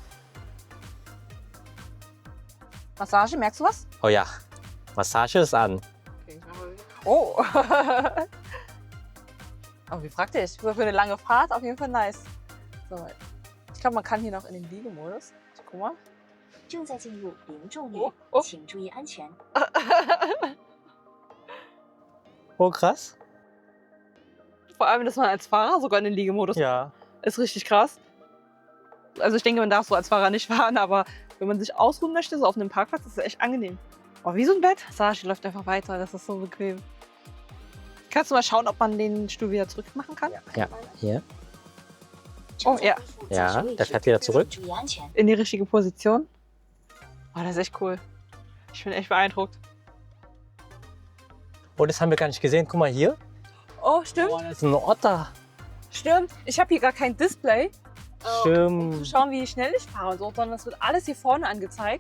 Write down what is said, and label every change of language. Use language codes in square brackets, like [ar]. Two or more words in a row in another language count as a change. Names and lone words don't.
[de] Massage, merkst du was? Oh ja, Massage ist an. Oh. Aber wie praktisch. So für eine lange Fahrt auf jeden Fall nice. So, ich glaube, man kann hier noch in den Liegemodus. Guck mal. [zh] 正在进入零重力哦哦，请注意安全。 [de] Oh, krass. Vor allem, dass man als Fahrer sogar in den Liegemodus Ja. ist richtig krass. Also ich denke, man darf so als Fahrer nicht fahren, aber wenn man sich ausruhen möchte, so auf einem Parkplatz, ist es echt angenehm. Oh, wie so ein Bett. Sascha läuft einfach weiter, das ist so bequem. Kannst du mal schauen, ob man den Stuhl wieder zurück machen kann? Ja, hier. Oh, ja. Ja, der fährt wieder zurück. [zh] 注意安全。 [de] In die richtige Position. Oh, das ist echt cool. Ich bin echt beeindruckt. Oh, das haben wir gar nicht gesehen. Guck mal hier. Oh, stimmt. Oh, das ist ein Otter. Stimmt. Ich habe hier gar kein Display, um zu Stimmt. schauen, wie schnell ich fahre und so, sondern es wird alles hier vorne angezeigt.